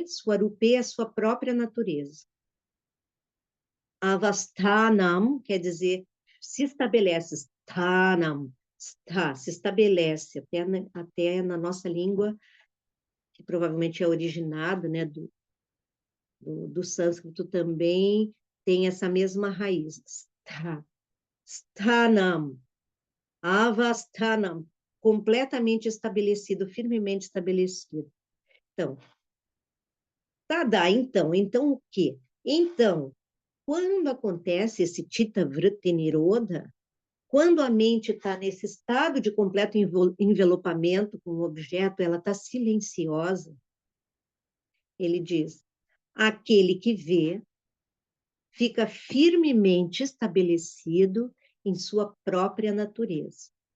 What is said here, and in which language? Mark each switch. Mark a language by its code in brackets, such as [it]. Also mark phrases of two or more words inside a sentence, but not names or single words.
[pt] Swarupe é a sua própria natureza. Avasthanam quer dizer se estabelece. Sthanam. Se estabelece. Até na nossa língua, que provavelmente é originado, né, do sânscrito também, tem essa mesma raiz. [sa] स्थानम्। अवस्थानम्. [pt] Completamente estabelecido, firmemente estabelecido. Então, Tada, então o quê? Então, quando acontece esse [sa] चित्त वृत्ति निरोध, [pt] quando a mente está nesse estado de completo envelopamento com o objeto, ela está silenciosa, ele diz, aquele que vê fica firmemente estabelecido em sua própria natureza.